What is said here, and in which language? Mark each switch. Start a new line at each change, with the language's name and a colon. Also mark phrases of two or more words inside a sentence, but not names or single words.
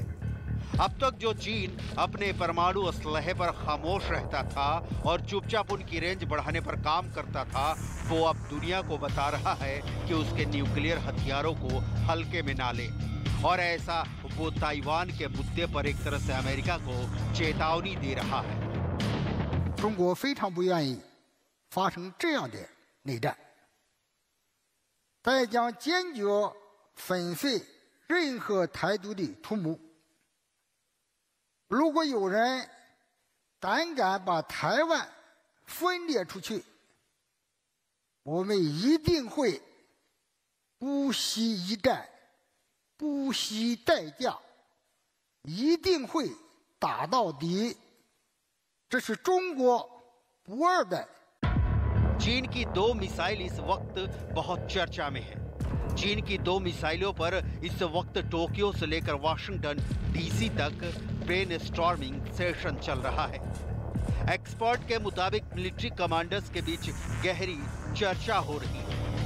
Hindi: अब तक जो चीन अपने परमाणु असलहे पर खामोश रहता था और चुपचाप उनकी रेंज बढ़ाने पर काम करता था, वो अब दुनिया को बता रहा है कि उसके न्यूक्लियर हथियारों को हल्के में ना ले। और ऐसा वो ताइवान के मुद्दे पर एक तरह से अमेरिका को चेतावनी दे रहा है।
Chinese: 中国非常不愿意发生这样的内战，他也将坚决粉碎任何台独的图谋。如果有人胆敢把台湾分裂出去，我们一定会不惜一战，不惜代价，一定会打到底。这是中国不二的。
Hindi: चीन की 2 मिसाइल इस वक्त बहुत चर्चा में है। चीन की 2 मिसाइलों पर इस वक्त टोक्यो से लेकर वाशिंगटन डीसी तक
English: brain storming session
Hindi: चल रहा है। एक्सपर्ट के मुताबिक
English: military commanders
Hindi: के बीच गहरी चर्चा हो रही है।